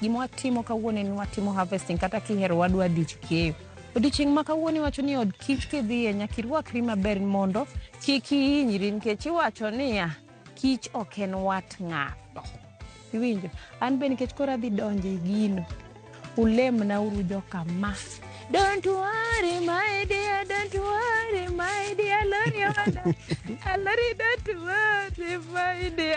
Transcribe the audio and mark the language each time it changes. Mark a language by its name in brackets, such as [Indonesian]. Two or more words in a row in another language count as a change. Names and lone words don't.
[Luo (Kenya and Tanzania)] Gima watimo kawuono ni watimo harvesting kata kihero wadwa dich keyo. Odiochieng' ma kawuono wacho ni od kich kidhie nyaka irwakri maber mondo kik hinyri nikech iwacho niya kich ok en wat ng'ato. Iwinjo? An be nikech koro adhi donjo e gino. Ulemna uru joka ma. [English] Don't worry, my dear, don't worry, my dear, Alori, don't worry, my dear.